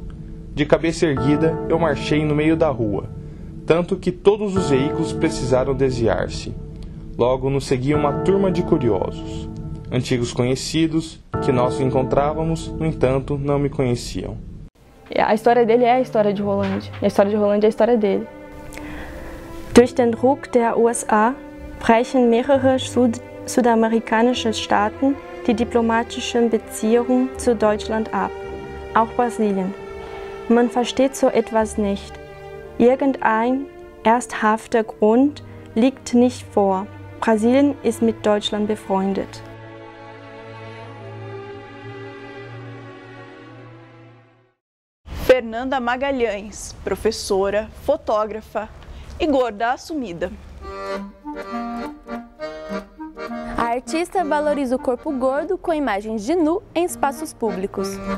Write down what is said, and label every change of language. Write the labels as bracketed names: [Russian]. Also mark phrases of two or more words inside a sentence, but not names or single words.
[Portuguese] De cabeça erguida, eu marchei no meio da rua, tanto que todos os veículos precisaram desviar-se. Logo nos seguia uma turma de curiosos. Antigos conhecidos, que nós encontrávamos, no entanto, não me conheciam. A história dele é a história de Rolândia. A história de Rolândia é a história dele. [German] Durch den Druck der USA brechen mehrere südamerikanische Staaten die diplomatischen Beziehungen zu Deutschland ab, auch Brasilien. Man versteht so etwas nicht. Irgendein ernsthafter Grund liegt nicht vor. Brasilien ist mit Deutschland befreundet. [Portuguese] Fernanda Magalhães, professora, fotógrafa e gorda assumida. A artista valoriza o corpo gordo com imagens de nu em espaços públicos.